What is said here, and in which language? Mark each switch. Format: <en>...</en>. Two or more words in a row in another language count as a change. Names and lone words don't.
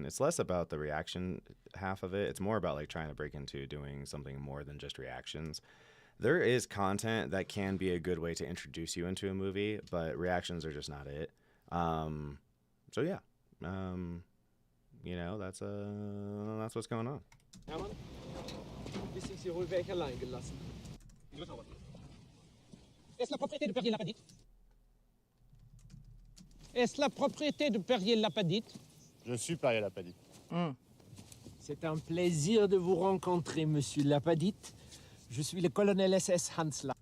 <en>It's less about the reaction half of it. It's more about like trying to break into doing something more than just reactions. There is content that can be a good way to introduce you into a movie, but reactions are just not it. So yeah, that's what's going on.</en> <de>Hermann, bis ich Sie ruhig weg allein gelassen.</de> <fr>Est-ce la propriété de Perrier-Lapadite? Est-ce la propriété de Perrier-Lapadite? Je suis Perrier-Lapadite. C'est un plaisir de vous rencontrer, monsieur Lapadite. Je suis le colonel SS Hans Landa.</fr>